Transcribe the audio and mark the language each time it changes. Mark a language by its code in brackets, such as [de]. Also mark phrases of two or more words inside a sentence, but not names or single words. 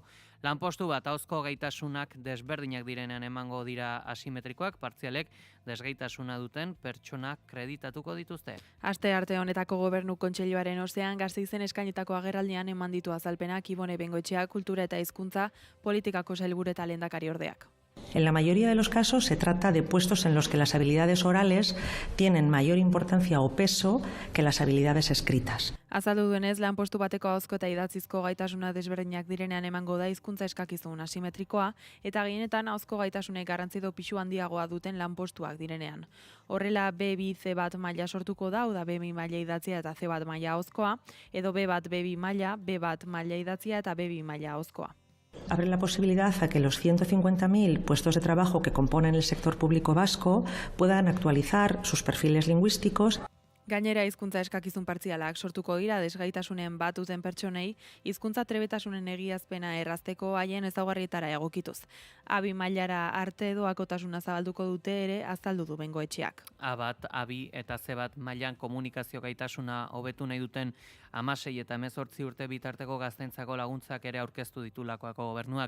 [eu] Lanpostu bat ahozko gaitasunak desberdinak direnean emango dira asimetrikoak, partzialek desgaitasuna duten pertsonak kreditatuko dituzte. Aste arte honetako Gobernu Kontseiluaren ostean Gasteizen eskainitako agerraldian eman ditu azalpenak Ibone Bengoetxea kultura eta hizkuntza politikako sailburu eta lehendakari ordeak. [es] En la mayoría de los casos se trata de puestos en los que las habilidades orales tienen mayor importancia o peso que las habilidades escritas. [eu] Azaldu duenez, lanpostu bateko ahozko eta idatzizko gaitasuna desberdinak direnean emango da hizkuntza eskakizun asimetrikoa, eta gehienetan ahozko gaitasunek garrantzi pisu handiagoa duten lanpostuak direnean. Horrela, B2, C1 maila sortuko da, da B2 maila idatzia eta C1 maila ahozkoa, edo B1, B2 maila, B1 maila idatzia eta B2 maila ahozkoa. [es] Abre la posibilidad a que los 150.000 puestos de trabajo que componen el sector público vasco puedan actualizar sus perfiles lingüísticos. [eu] Gainera, hizkuntza eskakizun partzialak sortuko dira desgaitasunen bat duten pertsonei hizkuntza trebetasunen egiazpena errazteko haien ezaugarrietara egokituz. A2 mailara arte doakotasuna zabalduko dute ere azaldu du Bengoetxeak. A1, A2 eta C1 mailan komunikazio gaitasuna hobetu nahi duten 16 eta 18 urte bitarteko gaztentzako laguntzak ere aurkeztu ditulakoako gobernuak.